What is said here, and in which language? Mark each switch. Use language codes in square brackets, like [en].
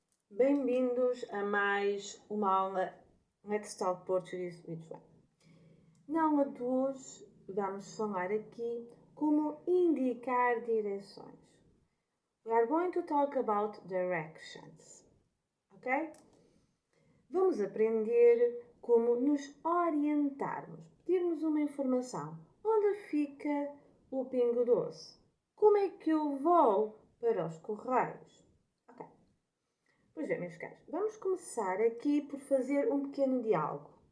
[pt] Bem-vindos a mais uma aula Let's Talk Portuguese with João. Na aula de hoje vamos falar aqui como indicar direções. [en] We are going to talk about directions, ok? [pt] Vamos aprender como nos orientarmos, pedirmos uma informação. Onde fica o Pingo Doce? Como é que eu vou para os Correios? Ok. Pois bem, meus caros, vamos começar aqui por fazer um pequeno diálogo.